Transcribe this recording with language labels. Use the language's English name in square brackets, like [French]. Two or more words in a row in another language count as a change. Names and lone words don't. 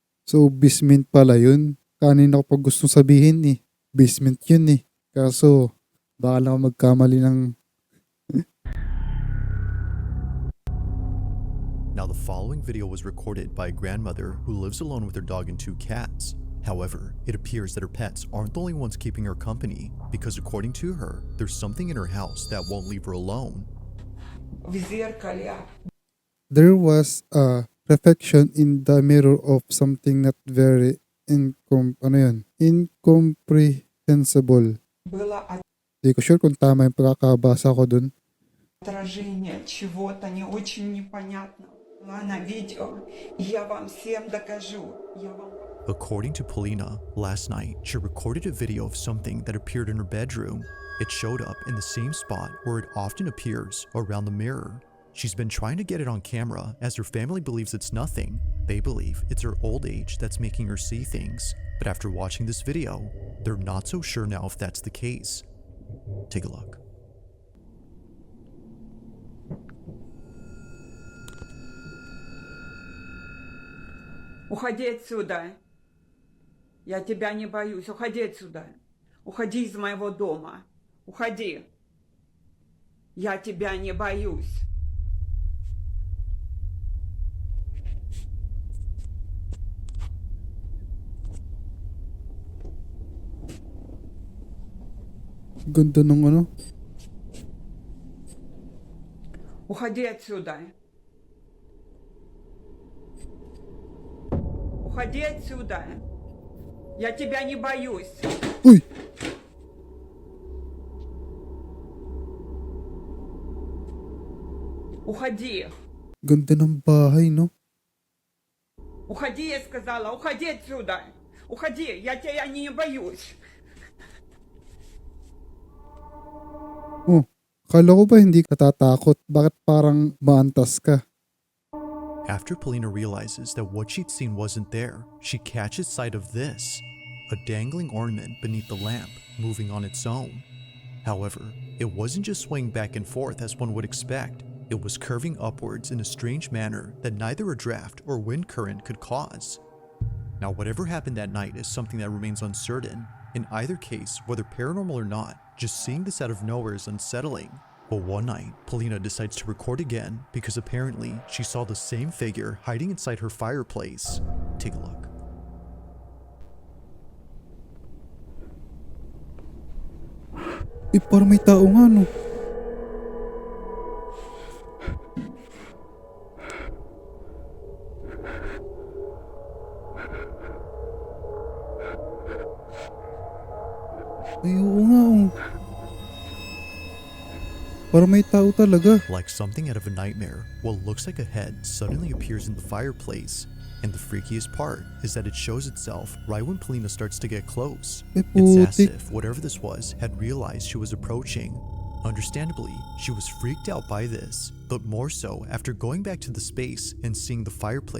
[Filipino] So, basement pala yun. Kanina ko pa gustong sabihin eh. Basement yun eh. Kaso, baka lang ako magkamali ng... [English] Now, the following video was recorded by a grandmother who lives alone with her dog and 2 cats. However, it appears that her pets aren't the only ones keeping her company, because according to her, there's something in her house that won't leave her alone. [Russian] В зеркале. [English] There was a reflection in the mirror of something not very incomprehensible. [Russian] Было [Filipino] Hindi ko sure kung tama yung pagkakabasa ko dun. [Russian] отражение чего-то не очень непонятного. На видео. Я вам всем докажу. [English] According to Polina, last night she recorded a video of something that appeared in her bedroom. It showed up in the same spot where it often appears, around the mirror. She's been trying to get it on camera as her family believes it's nothing. They believe it's her old age that's making her see things. But after watching this video, they're not so sure now if that's the case. Take a look. [Russian] Уходи отсюда. Я тебя не боюсь. Уходи отсюда. Уходи из моего дома. Уходи. Я тебя не боюсь. [Filipino] Ganda nung ano. [Russian] Уходи отсюда. Уходи отсюда. Я тебя не боюсь. [Filipino] Uy! [Russian] Уходи. [Filipino] Ganda ng bahay, no? [Russian] Уходи, я сказала. Уходи отсюда. Уходи. Я тебя не боюсь. [Filipino] Oh, kala ko ba hindi ka tatakot? Bakit parang maantas ka? [English] After Polina realizes that what she'd seen wasn't there, she catches sight of this, a dangling ornament beneath the lamp, moving on its own. However, it wasn't just swaying back and forth as one would expect. It was curving upwards in a strange manner that neither a draft or wind current could cause. Now, whatever happened that night is something that remains uncertain. In either case, whether paranormal or not, just seeing this out of nowhere is unsettling. But one night, Polina decides to record again because apparently she saw the same figure hiding inside her fireplace. Take a look. [Filipino] Parang may tao nga, no? Ay, oo nga, oh. Parang may tao talaga. [English] Like something out of a nightmare, what looks like a head suddenly appears in the fireplace. And the freakiest part is that it shows itself right when Polina starts to get close. It's as if whatever this was had realized she was approaching. Understandably, she was freaked out by this, but more so after going back to the space and seeing the fireplace